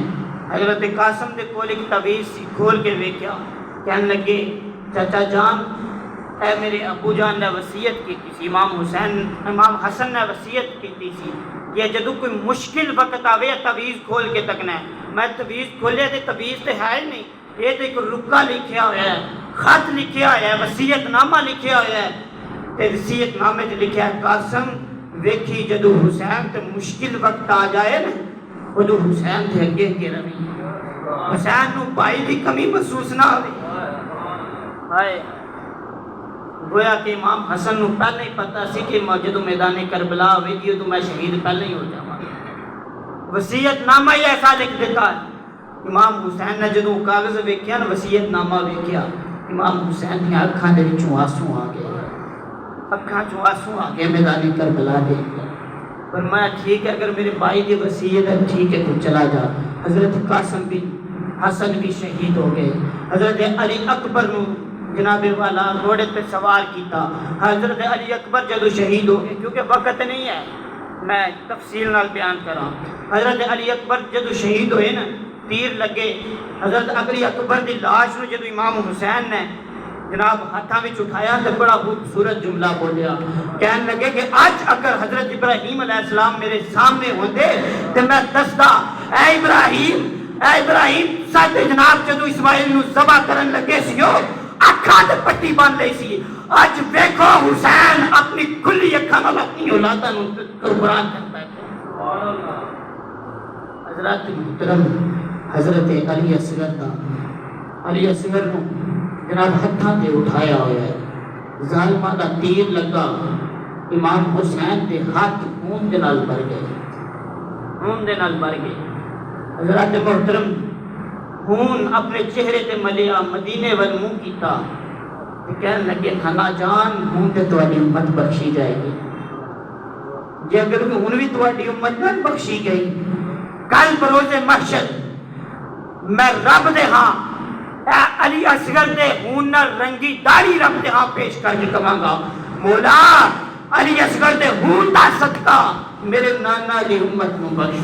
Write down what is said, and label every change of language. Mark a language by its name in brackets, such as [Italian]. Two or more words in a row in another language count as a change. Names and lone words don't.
[Punjabi] حضرت قاسم دے کول ایک تعویذ سی، کھول کے ویکھیا، کہنے لگے چچا جان اے میرے ابو جان نے وصیت کی تھی، امام حسن نے وصیت کی تھی کہ جدو کوئی مشکل وقت آوے تعویذ کھول کے تکنا ہے، میں تعویذ کھولے تے تعویذ تے ہے ہی نہیں، یہ تو ایک رکا لکھیا ہوا ہے، خط لکھیا ہوا ہے، وصیت نامہ لکھیا ہوا ہے، تے وصیت نامے تے لکھیا ہے قاسم ویکھی جدو حسین تے مشکل وقت آ جائے نا، جدو حسین تے اگے اگے روی، حسین نو بھائی دی کمی محسوس نہ ہوئی۔ ہائے گویا کہ امام حسن نو پہلے ہی پتہ سی کہ جدو میدان کربلا ہوئے گی تو میں شہید پہلے ہی ہو جاواں، وصیت نامہ ہی ایسا لکھ دیتا ہے۔ امام حسین نے جدو کاغذ ویکھیا نا، وصیت نامہ ویکھیا، امام حسین کی اکھاں دے وچوں آنسو آ گئے، اکھاں چوں آنسو آ گئے میدان کربلا دیکھ کر۔ [Urdu] فرمایا ٹھیک ہے اگر میرے بھائی کی وصیت ہے ٹھیک ہے تو چلا جا۔ [Punjabi] حضرت قاسم بھی حسن بھی شہید ہو گئے، حضرت علی اکبر نو جناب والا گھوڑے پہ سوار کیتا، حضرت علی اکبر جدو شہید ہو گئے، کیونکہ وقت نہیں ہے میں تفصیل نال بیان کراں، حضرت علی اکبر جدو شہید ہوئے نا، تیر لگے، حضرت علی اکبر دی لاش نو جدو امام حسین نے جناب ہاتھاں وچ اٹھایا تو بڑا خوبصورت جملہ بولیا، کہنے لگے کہ آج اگر حضرت ابراہیم علیہ السلام میرے سامنے ہوندے تو میں دسدا اے ابراہیم ساڈے جناب جدو اسماعیل نو ذبح کرن لگے سیو اکھاں تے پٹی بن لئی سی، اج ویکھو حسین اپنی کھلی اکھاں نال اپنی اولاداں نو قربان کرتا ہے۔ حضرات محترم حضرت علی اصغر نو جناب ہتھاں تے اٹھایا ہوا ہے، ظالماں دا تیر لگا، امام حسین دے ہاتھ خون دے نال بھر گئے، حضرات محترم خون اپنے چہرے تے ملیا، مدینے ول منہ کیتا، کہنے لگے خانہ جان ہوں تے تواڈی امت بخشی جائے گی، جے اگر ہن بھی تواڈی امت نہ بخشی گئی، کل بروز محشر میں رب دے ہاں اے علی اصغر دے خون نال رنگی داڑھی رب دے ہاں پیش کر کے کہاں گا مولا علی اصغر دے خون دا صدقہ میرے نانا دی امت نو بخش۔